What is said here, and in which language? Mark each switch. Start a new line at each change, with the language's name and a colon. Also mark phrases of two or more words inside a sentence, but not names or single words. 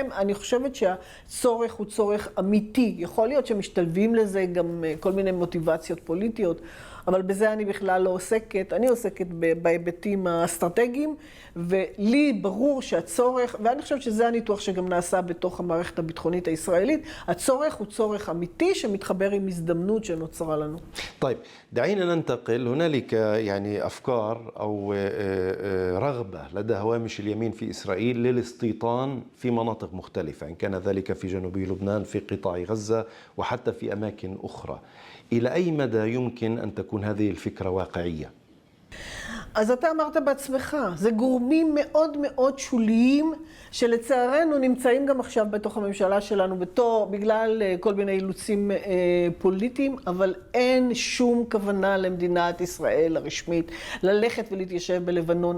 Hebrew: אני חושבת שהצורך הוא צורך אמיתי. יכול להיות שמשתלבים לזה גם כל מיני מוטיבציות פוליטיות, אבל בזה אני בכלל לא עוסקת. אני עוסקת בהיבטים האסטרטגיים, ולי ברור שהצורך, ואני חושבת שזה הניתוח שגם נעשה בתוך המערכת הביטחונית הישראלית, הצורך הוא צורך אמיתי שמתחבר עם הזדמנות שנוצרה לנו.
Arabic: طيب دعينا ننتقل. هنالك يعني أفكار أو رغبة لدى هوامش اليمين في إسرائيل للاستيطان في مناطق مختلفة، إن كان ذلك في جنوب لبنان، في قطاع غزة، وحتى في أماكن أخرى. إلى أي مدى يمكن أن تكون هذه الفكرة واقعية؟
Hebrew: אז אתה אמרת בעצמך, זה גורמים מאוד מאוד שוליים, שלצערנו נמצאים גם עכשיו בתוך הממשלה שלנו, בגלל כל מיני אילוצים פוליטיים, אבל אין שום כוונה למדינת ישראל הרשמית ללכת ולהתיישב בלבנון.